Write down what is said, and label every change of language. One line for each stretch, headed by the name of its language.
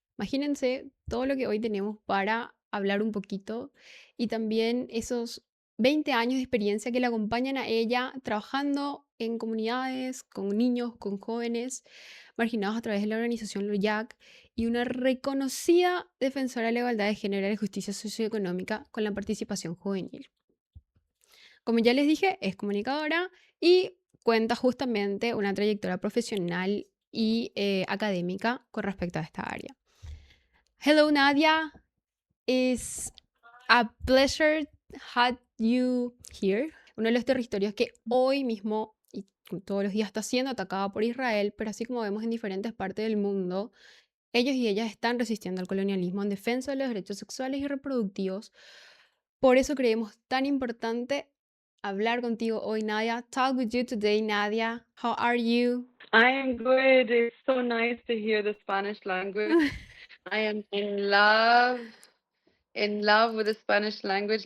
Spanish: Imagínense todo lo que hoy tenemos para hablar un poquito y también esos 20 años de experiencia que le acompañan a ella trabajando en comunidades, con niños, con jóvenes marginados a través de la organización LUYAC y una reconocida defensora de la igualdad de género y la justicia socioeconómica con la participación juvenil. Como ya les dije, es comunicadora y cuenta justamente una trayectoria profesional y académica con respecto a esta área.
English: Hello, Nadia. It's a pleasure have you here.
Spanish: Uno de los territorios que hoy mismo y todos los días está siendo atacado por Israel, pero así como vemos en diferentes partes del mundo, ellos y ellas están resistiendo al colonialismo en defensa de los derechos sexuales y reproductivos. Por eso creemos tan importante hablar contigo hoy, Nadia.
English: Talk with you today, Nadia. How are you? I am good. It's so nice to hear the Spanish language. I am in love with the Spanish language.